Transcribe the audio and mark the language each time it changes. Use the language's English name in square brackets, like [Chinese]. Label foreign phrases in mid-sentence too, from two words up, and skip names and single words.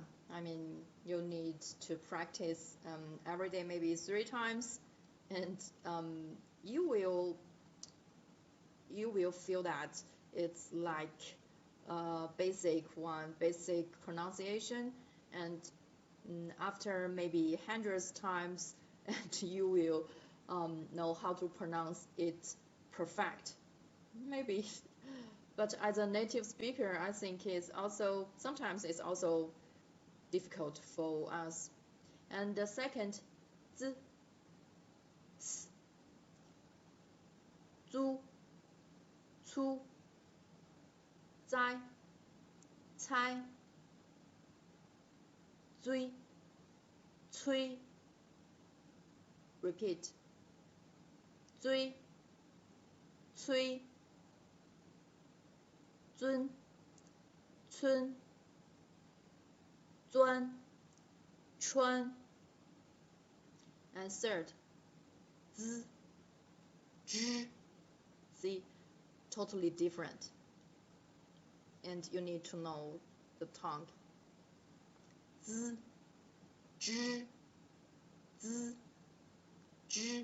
[English] I mean, you need to practice every day, maybe 3 times, and you will feel that it's like basic pronunciation, and after maybe hundreds times, and you will know how to pronounce it perfect. Maybe. But as a native speaker, I think sometimes it's also difficult for us. And the second, z, s, [Chinese] zu, cu, zai, cai, zui, cui. [English] Repeat. [Chinese] Zui, cui, zun, cun, zuan, chuan. [English] And third, z, zh. See, totally different. And you need to know the tongue. Z, zh, z, zh.